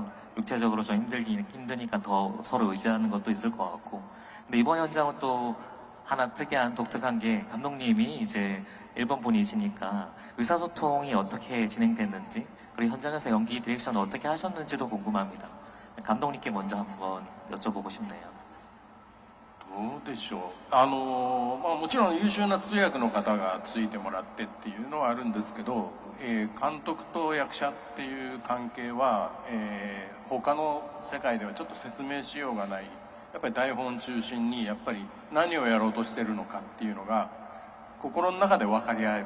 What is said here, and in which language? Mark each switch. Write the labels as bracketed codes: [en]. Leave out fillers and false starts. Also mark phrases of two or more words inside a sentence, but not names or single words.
[ko] 육체적으로 좀 힘드니까 더 서로 의지하는 것도 있을 것 같고. 근데 이번 현장은 또 하나 특이한 독특한 게 감독님이 이제 일본 분이시니까 의사소통이 어떻게 진행됐는지 그리고 현장에서 연기 디렉션을 어떻게 하셨는지도 궁금합니다. 감독님께 먼저 한번 여쭤보고 싶네요. [ja] どうでしょう。もちろん優秀な通訳の方がついてもらってっていうのはあるんですけど、監督と役者っていう関係は、他の世界ではちょっと説明しようがない。やっぱり台本中心にやっぱり何をやろうとしてるのかっていうのが心の中で分かり合える。